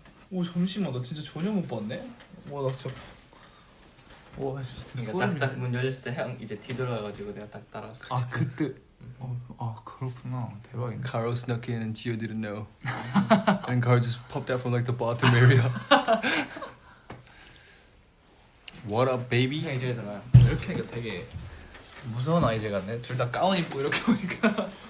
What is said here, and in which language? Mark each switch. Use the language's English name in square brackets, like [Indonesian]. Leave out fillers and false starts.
[Korean] 오 잠시만 나 진짜 전혀 못 봤네. 와나 진짜 와 그러니까 딱 문 열렸을 때 형 이제 뒤돌아가지고 내가 딱 따라왔어. 아 그때 아 그렇구나 대박이네. [English] Carl snuck in and Gio didn't know. And Carl just popped out from like the bathroom area. What up, baby? [Korean] 형 이쪽에 들어가. 이렇게 하니까 되게 무서운 아이들 같네. 둘 다 가운 입고 이렇게 오니까.